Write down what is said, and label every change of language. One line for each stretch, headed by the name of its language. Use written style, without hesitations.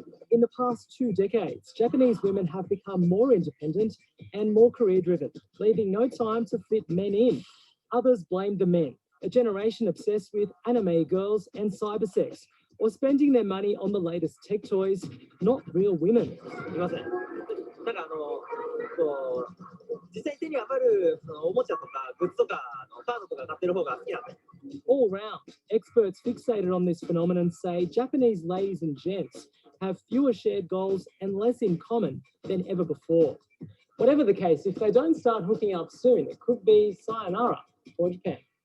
English: In the past 2 decades, Japanese women have become more independent and more career-driven, leaving no time to fit men in. Others blame the men, a generation obsessed with anime girls and cybersex, or spending their money on the latest tech toys, not real women.
Japanese: いません。なんかこう実際手に余るそのおもちゃとかグッズとかカードとか買ってる方が好きなんで。
English: All round, experts fixated on this phenomenon say Japanese ladies and gents have fewer shared goals and less in common than ever before. Whatever the case, if they don't start hooking up soon, it could be sayonara for Japan.